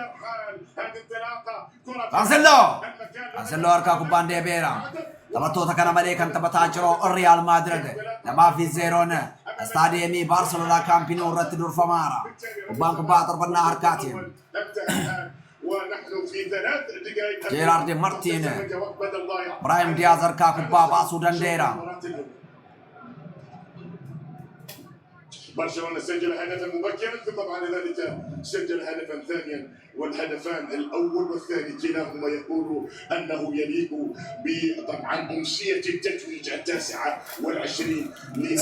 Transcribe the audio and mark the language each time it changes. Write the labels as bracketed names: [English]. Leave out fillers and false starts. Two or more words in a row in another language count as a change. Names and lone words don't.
[Oromo] Cancelo harkaa kubbaan deebi'eera taphattoota kana malee kan taphataa jiru Real Madrid 2-0 staadiyeemii Barcelona Camp Nou irratti durfamaara kubbaa darbannaa harkaatiin Gerard Martin Brahim Diaz harkaa kubbaa baasuu danda'eera [Arabic] برشلونة سجل هدفا مبكرا ثم بعد ذلك سجل هدفا ثانيا والهدفان الاول والثاني كلاهما يقول انه يليق بطبعا امسيه التتويج 29